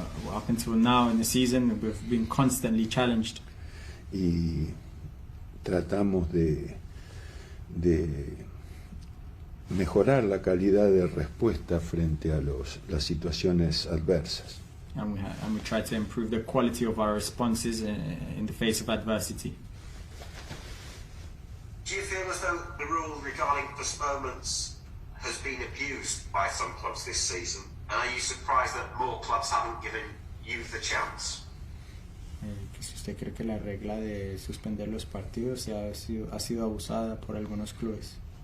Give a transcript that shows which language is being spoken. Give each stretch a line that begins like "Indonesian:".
English: Up until now in the season, we've been constantly challenged.
Spanish: Y tratamos de mejorar la calidad de respuesta frente a las situaciones adversas.
English: And we try to improve the quality of our responses in the face of adversity. Do you feel as though the rule regarding postponements has been abused by some clubs this season? And are you surprised that more clubs haven't given you the chance?
Spanish: Si usted cree que la regla de suspender los partidos ha sido abusada por algunos clubes.